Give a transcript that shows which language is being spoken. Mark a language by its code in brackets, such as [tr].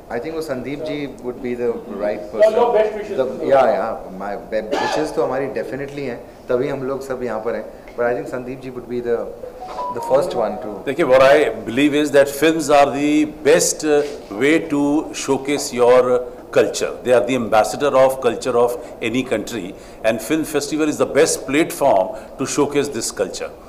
[en] I think वो Sandeep ji would be the right person. Your best wishes. Yeah, my wishes [hi] तो हमारी definitely हैं, तभी हम लोग सब यहाँ पर हैं। [en] But I think Sandeep ji would be the first one to. देखिए, what I believe is that films are the best way to showcase your culture. They are the ambassador of culture of any country, and film festival is the best platform to showcase this culture.